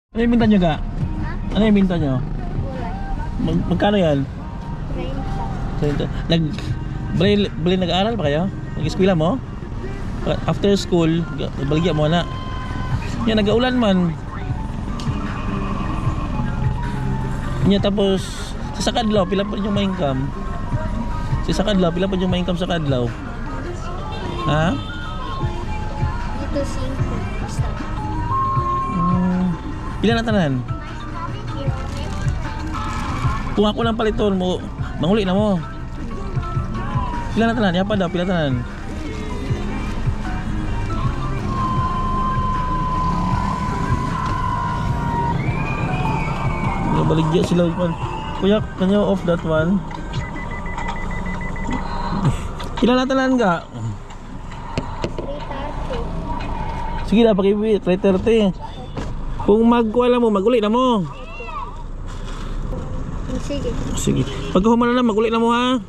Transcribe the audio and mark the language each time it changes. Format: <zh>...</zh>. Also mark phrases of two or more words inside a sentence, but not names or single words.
<hil>Ano yung binta nyo ga? Ano yung binta nyo? Magkano yan?</hil> <tl>30. Bali nag-aaral pa kayo?</tl> <hil>Nag-eskwela mo?</hil> <en>After school,</en> <hil>baligya mo na. Yan, nag-aulan man. Yan, tapos sa Kadlaw, pila pa yung ma-income? Sa Kadlaw, pila pa yung ma-income sa Kadlaw? Ha? Dito 5. Pila na tanan? Kung ako lang paliton mo, manguli na mo. Pila na tanan? Yapa daw, pila tanan? Baligya sila. Kuya,</hil> <en>can you off that one?</en> <hil>Pila na tanan ka? 330. Sige na, pakibit, 330. Kung magkuha mo, maguli na mo. Sige. Sige. Pagkahuman na maguli na mo ha.</hil>